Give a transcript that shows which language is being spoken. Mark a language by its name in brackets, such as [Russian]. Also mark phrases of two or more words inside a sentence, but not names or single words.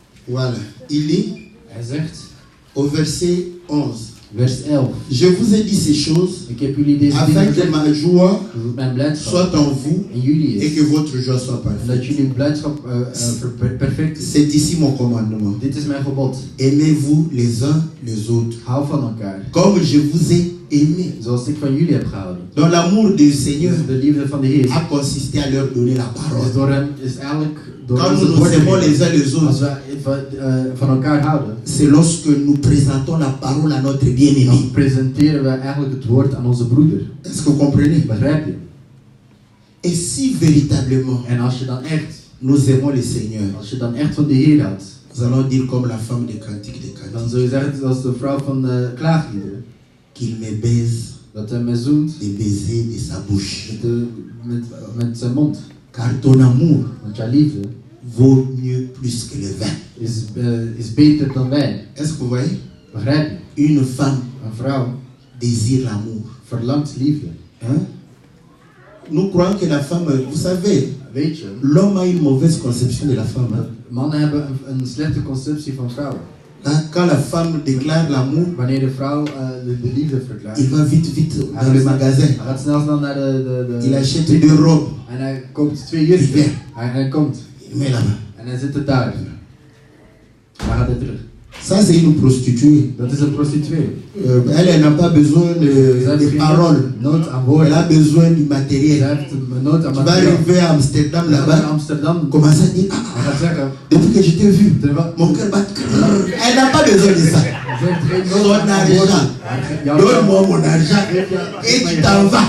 [French] Voilà. Il lit [Dutch] Hij zegt, [French] au verset 11. [Dutch] vers 11. [French] Je vous ai dit ces choses [Dutch] Ik heb jullie deze [French] afin [Dutch] dingen [French] que [Dutch] gezegd, [French] ma joie [Dutch] zodat mijn blijdschap [French] soit en vous [Dutch] in jullie [French] et [Dutch] is. [French] que votre joie soit [Dutch] En [French] parfaite. [Dutch] dat jullie blijdschap perfect is. [French] C'est ici mon commandement. [Dutch] Dit is mijn gebod. [French] Aimez-vous les uns les autres. [Dutch] Hou van elkaar. [French] Comme je vous ai aimé. [Dutch] Zoals ik van jullie heb gehouden. [French] Donc l'amour du Seigneur [Dutch] Dus de liefde van de Heer [French] a consisté à leur donner la [Dutch] is [French] parole. [Dutch] door hem, is eigenlijk door [French] Quand [Dutch] ons [French] nous [Dutch] het [French] nous [Dutch] woord te [French] aimons [Dutch] geven. [French] les uns les [Dutch] Als [French] autres, [Dutch] we van elkaar houden, [French] c'est lorsque nous présentons la parole à notre bien-aimé. [Dutch] dan presenteren we eigenlijk het woord aan onze broeder. [French] Est-ce que vous comprenez? [Dutch] Begrijp je? [French] Et si véritablement [Dutch] En als je dan echt, [French] nous aimons le Seigneur, [Dutch] als je dan echt van de Heer houdt, [French] nous allons dire comme la femme des cantiques des [Dutch] dan [French] cantiques, [Dutch] zul je zeggen zoals de vrouw van de klaagliederen, [French] qu'il me baise [Dutch] dat hij me zoent [French] des baisers de sa bouche. [Dutch] met zijn mond. [French] Car ton amour [Dutch] Want jouw liefde [French] vaut mieux plus que le vin. [Dutch] is beter dan wijn. [French] Est-ce que vous voyez? [Dutch] Begrijp je? [French] Une femme [Dutch] Een vrouw [French] désire l'amour. [Dutch] verlangt liefde. [French] Hein? Nous croyons que la femme, vous savez, [Dutch] Weet je, [French] l'homme a une mauvaise conception de la femme. Hein? [Dutch] mannen hebben een slechte conceptie van vrouwen. [French] Quand la femme déclare l'amour, [Dutch] Wanneer de vrouw de liefde verklaart, [French] il va vite, vite dans le magasin. [Dutch] hij gaat snel naar de [French] Il achète 2 robes. [Dutch] en hij koopt 2 jurken. Ja. Hij komt [French] Il met là-bas. [Dutch] en hij zit er daar. Waar gaat hij terug? [French] Ça, c'est une prostituée. [Dutch] Dat is een prostituee. [French] Elle n'a pas besoin de paroles. [Dutch] Nood aan [French] Elle [Dutch] woorden. [French] a besoin du [Dutch] Ze [French] matériel. [Dutch] heeft nood aan [French] Tu vas [Dutch] materiaal. [French] arriver à Amsterdam [Dutch] Hij gaat naar [French] là-bas, [Dutch] Amsterdam. [French] commencer à dire [Dutch] Hij gaat zeggen, [French] depuis que je t'ai vu, [Dutch] terwijl [French] mon cœur bat. Elle n'a pas besoin de ça. [Dutch] ze heeft geen nood [French] Son [Dutch] aan [French] argent. [Dutch] woorden. [French] Donne-moi mon argent et tu t'en vas.